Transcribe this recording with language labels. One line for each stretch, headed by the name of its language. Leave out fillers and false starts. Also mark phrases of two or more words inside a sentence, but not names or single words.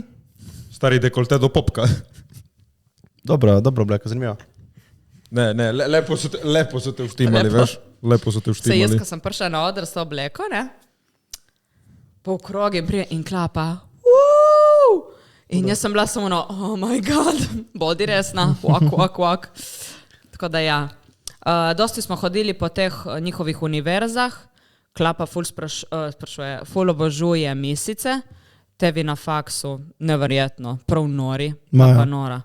Slovenian: stari dekolte do popka. dobra obleka, zanimivo. Ne, lepo so te vštimali, Lepo. veš? Lepo so te Se jaz, vštimali. ko sem prišla na odr s to obleko, ne? Po krogi in klapa. In jaz sem bila samo no,
English: oh my god,
Slovenian: bodi resna, wak. Tako da ja. Dosti smo hodili po teh njihovih univerzah, klapa ful sprašuje, ful obožuje misice, tebi na faksu, neverjetno, prav nori, pa nora.